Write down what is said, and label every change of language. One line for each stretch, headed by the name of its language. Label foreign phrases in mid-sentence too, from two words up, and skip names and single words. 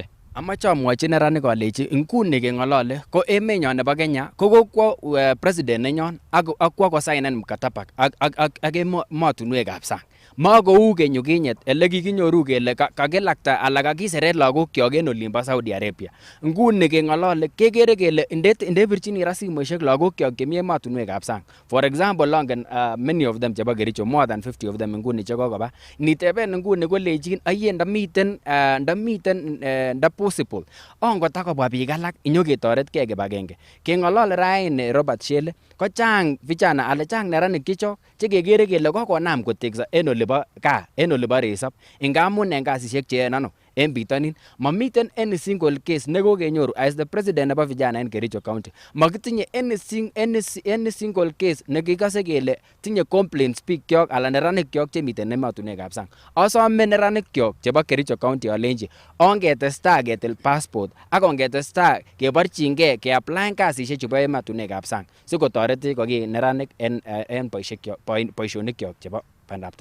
Kipsigis: Amache amwochi neranik alechi nguni keng'olole ko emenyon nebo Kenya ko kokwo president nenyon ak kwo kosainen mkataba ak emotinwekab sang. Makou keny yukinyet ele kikinyoru kele kakilakta ala kakiseret lagokyok en olimbo Saudi Arabia. Nguni keng'olole kekere kele ndebirchini ra simoisiek lagokyok chemi emotinwekab sang.
English: For example ongen many of them chebo Kericho, more than 50 of them
Kipsigis: nguni chekokoba. Niteben nguni kolechin aye nda possible ongotakobwa biik alak inyoketoretkei kibagenge. Keng'olole raini Robert Shele ko chang vijana ala chang neranik chechok chekekere kele kokonam kotekso en olibo gaa, en olibo resop ngamun en kasisiek cheyoe ano en bitonin. Mamiten
English: any single case
Kipsigis: nekokenyoru
English: as the president
Kipsigis: nebo vijana en Kericho County. Makitinye
English: any single case
Kipsigis: nekikose kele tinye complaints bikyok ala neranikyok chemiten emotinwekab sang. Asome neranikyok chebo Kericho County alenji ongetestai ketil passport ak ongetestai keborchingei keaplaen kasisiek chebo emotinwekab sang sikotoretech koki neranik en boisionikyok chebo bandaptai.